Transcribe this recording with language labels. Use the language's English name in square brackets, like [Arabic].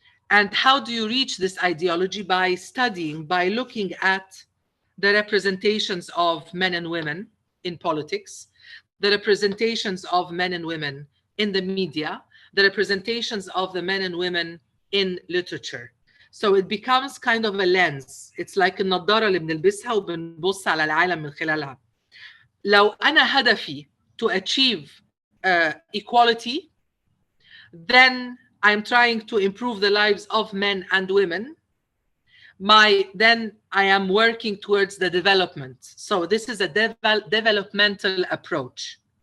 [English] And how do you reach this ideology? By studying, by looking at the representations of men and women in politics, the representations of men and women in the media, the representations of the men and women in literature. So it becomes kind of a lens. It's like [Arabic] النضارة اللي بنلبسها وبنبص على العالم من خلالها. لو أنا هدفي [English] to achieve equality, then I'm trying to improve the lives of men and women. Then I am working towards the development. So this is a developmental approach.